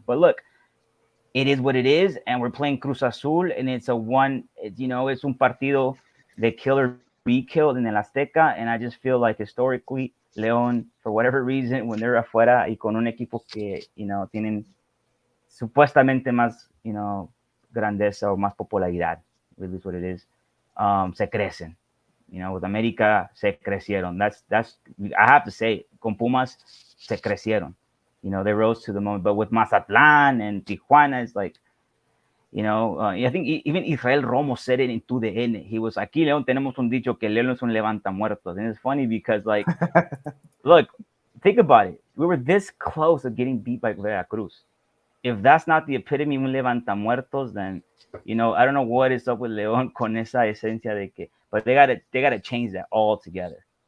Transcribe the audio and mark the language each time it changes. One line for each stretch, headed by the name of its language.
English: But look, it is what it is, and we're playing Cruz Azul, and it's
Spanish: un partido de
English: kill or be killed in el Azteca, and I just feel like historically León, for whatever reason, when they're
Spanish: afuera y con un equipo que tienen supuestamente más grandeza o más popularidad,
English: really is what it is,
Spanish: se crecen.
English: With América
Spanish: se crecieron.
English: That's I have to say,
Spanish: con Pumas se crecieron.
English: they rose to the moment. But with Mazatlan and Tijuana, it's like, I think even Israel Romo said it in TUDN. He was,
Spanish: aquí León tenemos un dicho que León es un levantamuertos.
English: And it's funny because, like, look, think about it. We were this close of getting beat by Veracruz. If that's not the epitome of
Spanish: un levantamuertos,
English: then, I don't know what is up with León
Spanish: con esa esencia de que,
English: but they gotta change that altogether.